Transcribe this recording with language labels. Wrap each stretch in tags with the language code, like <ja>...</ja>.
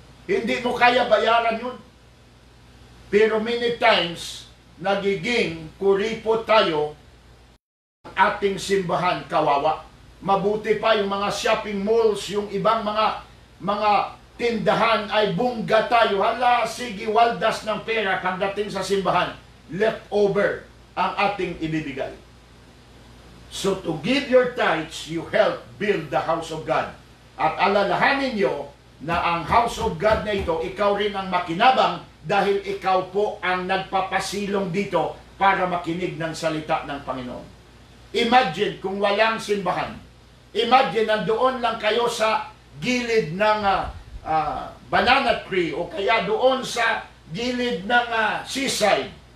<tl>Hindi mo kaya bayaran yun. Pero many times, nagiging kuripot tayo ating simbahan, kawawa. Mabuti pa yung mga shopping malls, yung ibang mga tindahan ay bungga tayo. Sige, waldas ng pera pagdating sa simbahan. Leftover ang ating ibibigay.</tl> <en>So to give your tithes, you help build the house of God.</en> <tl>At alalahanin nyo na ang house of God na ito, ikaw rin ang makinabang dahil ikaw po ang nagpapasilong dito para makinig ng salita ng Panginoon. Imagine kung walang simbahan. Imagine nandoon lang kayo sa gilid ng banana tree o kaya doon sa gilid ng seaside.</tl>